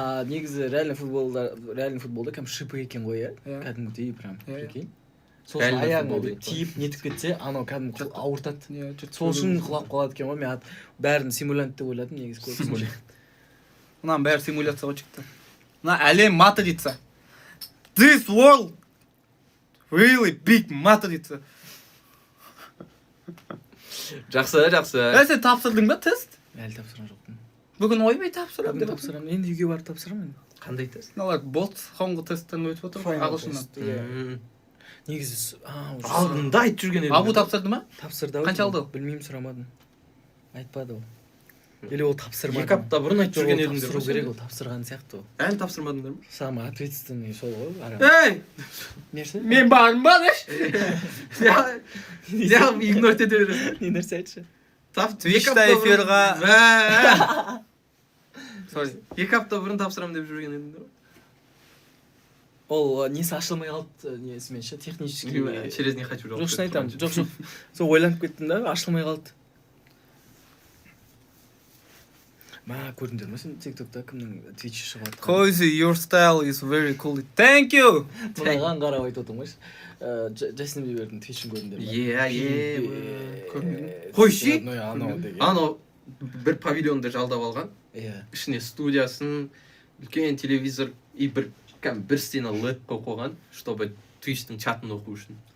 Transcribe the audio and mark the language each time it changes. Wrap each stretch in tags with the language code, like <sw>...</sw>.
<kk>Негізі реальный футболда кәдімгі шипы екен ғой, иә? Кәдімгідей прям. Прикинь. Сол үшін аяғыңа тиіп нетіп кетсе, анау кәдімгі ауыртады. Сол үшін құлап қалады екен ғой. Мен бәрін симулянт деп ойладым негізі көбісі. Мынаның бәрі симуляцияға шықты. Мына әлем матрица.</kk> <en>This world really big матрица.</en> <kk>Жақсы. Сен тапсырдың ба тест? Әлі тапсырған жоқпын. Бүгін ойбай тапсырамын деп. Тапсырамын. Енді үйге барып тапсырамын. Қандай тест? Мыналар бот соңғы тесттен өтіп отыр ғой ағылшыннан. Негізі Алдында айтып жүрген едім. Абу тапсырды ма? Тапсырды. Қанша алды? Білмеймін, сұрамадым. Айтпады ол. Или ол тапсырмады. 2 апта бұрын айтып жүрген едім. Тапсыру керек, ол тапсырған сияқты ол. Әлі тапсырмадыңдар ма?</kk> <ru>Самый ответственный</ru> <kk>сол ғой. Ей! Нерсе? Мен барым ба, деш? Я игнорить ете бересің. Не нәрсе айтшы? Твичта эфирға... Sorry. 2 апта бұрын тапсырамын деп жүрген едіңдер ғой. Ол несі ашылмай қалды несімен ше, технически.</kk> <ru>Через не хочу.</ru> <kk>Жоқ, шын айтамын. Жоқ. Сол ойланып кеттім да, ашылмай қалды. Ма көрдіңдер ме сен TikTok'та кімнің Twitch'і шығып жатқан?</kk> <en>Cozy, your style is very cool. Thank you.</en> <kk>Мынаған қарап айтып отырмын ғой. Джастин Бибердің Twitch'ін көрдіңдер ме? Қойшы? Анау деген. Анау бір павильонды жалдап алған. Иә. Ішіне студиясын, үлкен телевизор и бір стена LED қойып қойған, чтобы Twitch'тің чатын оқу үшін.</kk>